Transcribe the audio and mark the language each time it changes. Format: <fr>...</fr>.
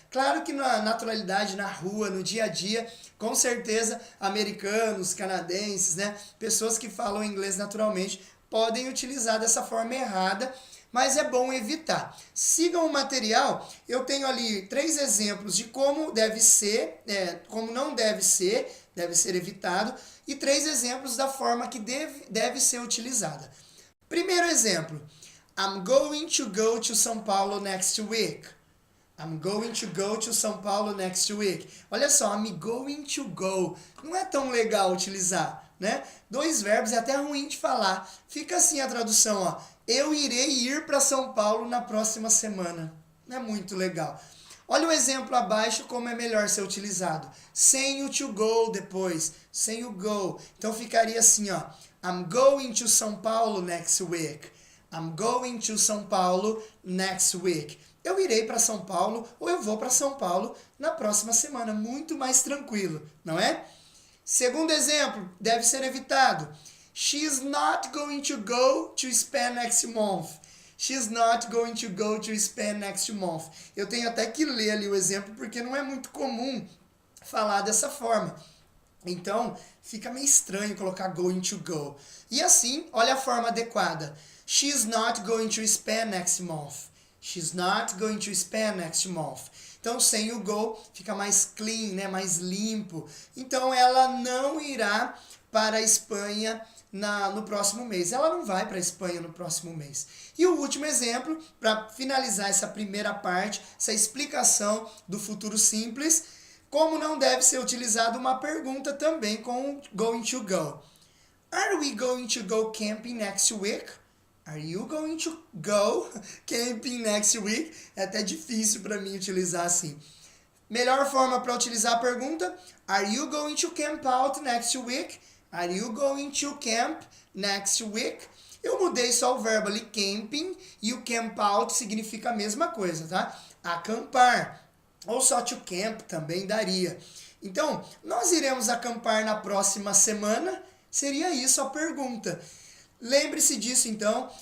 <pt>Claro que na naturalidade, na rua, no dia a dia, com certeza, americanos, canadenses, né, pessoas que falam inglês naturalmente, podem utilizar dessa forma errada, mas é bom evitar. Sigam o material, eu tenho ali 3 exemplos de como deve ser, como não deve ser evitado, e 3 exemplos da forma que deve ser utilizada. Primeiro exemplo,</pt> <en>I'm going to go to São Paulo next week. I'm going to go to São Paulo next week.</en> <pt>Olha só,</pt> <en>I'm going to go.</en> <pt>Não é tão legal utilizar, né? 2 verbos é até ruim de falar. Fica assim a tradução, ó. Eu irei ir para São Paulo na próxima semana. Não é muito legal. Olha o exemplo abaixo como é melhor ser utilizado. Sem o to go depois, sem o go. Então ficaria assim, ó.</pt> <en>I'm going to São Paulo next week. I'm going to São Paulo next week.</en> <pt>Eu irei para São Paulo ou eu vou para São Paulo na próxima semana. Muito mais tranquilo, não é? Segundo exemplo, deve ser evitado.</pt> <en>She's not going to go to Spain next month. She's not going to go to Spain next month.</en> <pt>Eu tenho até que ler ali o exemplo porque não é muito comum falar dessa forma. Então, fica meio estranho colocar</pt> <en>going to go.</en> <pt>E assim, olha a forma adequada.</pt> <en>She's not going to Spain next month. She's not going to Spain next month.</en> <pt>Então, sem o go, fica mais clean, né? Mais limpo. Então, ela não irá para a Espanha no próximo mês. Ela não vai para a Espanha no próximo mês. E o último exemplo, para finalizar essa primeira parte, essa explicação do futuro simples, como não deve ser utilizada uma pergunta também com going to go.</pt> <en>Are we going to go camping next week? Are you going to go camping next week?</en> <pt>É até difícil para mim utilizar assim. Melhor forma para utilizar a pergunta:</pt> <en>Are you going to camp out next week? Are you going to camp next week?</en> <pt>Eu mudei só o verbo ali, camping, e o camp out significa a mesma coisa, tá? Acampar. Ou só to camp também daria. Então, nós iremos acampar na próxima semana? Seria isso a pergunta. Lembre-se disso, então.</pt>